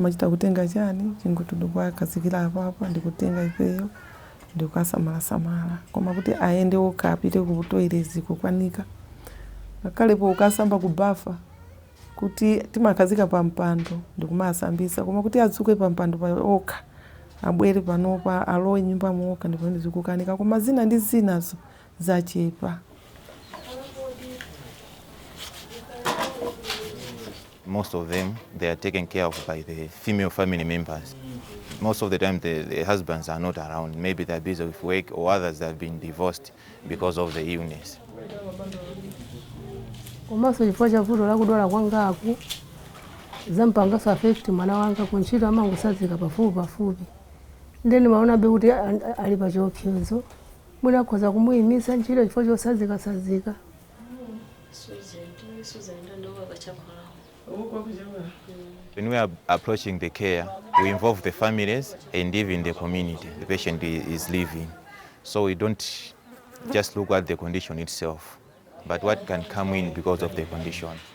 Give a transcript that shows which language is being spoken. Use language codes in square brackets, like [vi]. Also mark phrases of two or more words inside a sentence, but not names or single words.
[ny] machita kutenga chani chingutudu kwa kazikira apapo ndikutenga ifeyo ndikukasamala koma kuti aende okha apite ku toilet kukwanika akalepo ukasamba kubafa kuti timakazika pa mpando ndikumasambisa koma kuti adzuke pa mpando pa okha abwere panopa alowe nyumba moka ndipo ndikukanika koma zina ndi zinazo zachepa. [en] Most of them, they are taken care of by the female family members. Most of the time, the husbands are not around. Maybe they're busy with work, or others have been divorced because of the illness. [ny] Komanso chifukwa cha vuto la kudwala kwangaku zampangaso affect mwana wanga kunchito amangosazika pafupi. Ndeni maona be kuti ali pa chiopsezo. Mwina akhoza kumuyimisa ntchito chifukwa chosazika. [en] When we are approaching the care, we involve the families and even the community the patient is living. So we don't just look at the condition itself, but what can come in because of the condition.